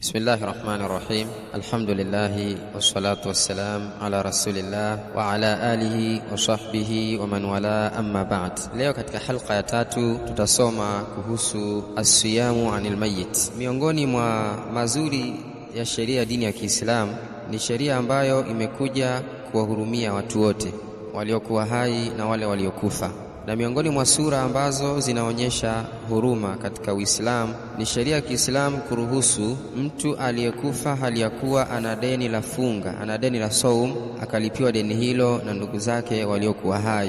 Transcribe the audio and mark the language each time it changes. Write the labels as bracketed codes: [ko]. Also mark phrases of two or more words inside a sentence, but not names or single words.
[ar] بسم الله الرحمن الرحيم. الحمد لله والصلاة والسلام على رسول الله وعلى آله وصحبه ومن والاه، أما بعد. [sw] Leo katika halqa ya 3 tutasoma kuhusu [ar] الصيام عن الميت. [sw] Miongoni mwa mazuri ya sheria ya dini ya Kiislamu ni sheria ambayo imekuja kuwahurumia watu wote waliokuwa hai na wale waliokufa, na miongoni mwa sura ambazo zinaonyesha huruma katika Uislamu ni sheria ya Kiislamu kuruhusu mtu aliyekufa hali ya kuwa ana deni la funga, ana deni la saum, akalipiwa deni hilo na ndugu zake waliokuwa hai.